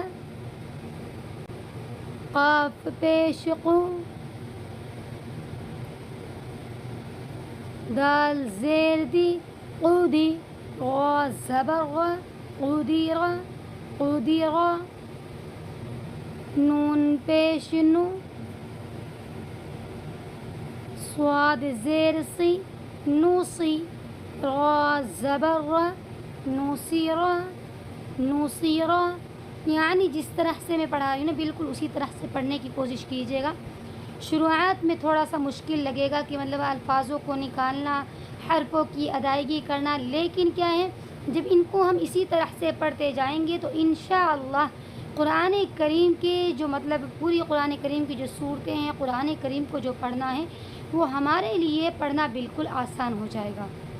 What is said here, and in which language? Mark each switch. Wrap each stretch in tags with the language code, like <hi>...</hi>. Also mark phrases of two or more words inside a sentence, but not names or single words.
<ur>قاف پیش قو دال زیر دی قودی غا زبر غا قدیرا قدیرا نون پیش نو صاد زیر سی نوسی را زبر را نوسیرا نوسیرا یعنی جس طرح سے میں پڑھا رہی ہوں نا بالکل اسی طرح سے پڑھنے کی کوشش کیجیے گا. شروعات میں تھوڑا سا مشکل لگے گا کہ مطلب الفاظوں کو نکالنا حرفوں کی ادائیگی کرنا, لیکن کیا ہے جب ان کو ہم اسی طرح سے پڑھتے جائیں گے تو انشاءاللہ قرآن کریم کے جو مطلب پوری قرآن کریم کی جو صورتیں ہیں قرآن کریم کو جو پڑھنا ہے وہ ہمارے لیے پڑھنا بالکل آسان ہو جائے گا.</ur>